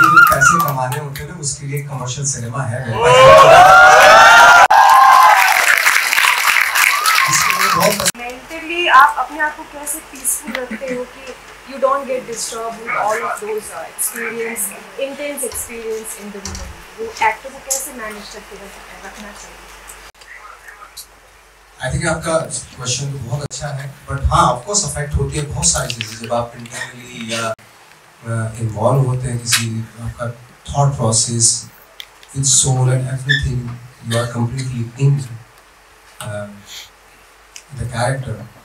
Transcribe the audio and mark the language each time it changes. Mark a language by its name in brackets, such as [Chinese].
[Hindi] पैसे कमाने होते हैं ना, उसके लिए कमर्शियल सिनेमा है मेरे पास। मेंटली आप अपने आप को कैसे पीसफुल रखते हो कि [English] you don't get disturbed with all of those experience, intense experience in the movie? [Hindi] वो एक्टर को कैसे मैनेज करके रखना चाहिए? आई थिंक आपका क्वेश्चन तो बहुत अच्छा है, बट हाँ ऑफ कोर्स अफेक्ट होती है बहुत सारी चीज़ें जब आप इंटरनली या इन्वॉल्व होते हैं किसी आपका [English] Thought process with soul and everything, you are completely in the character.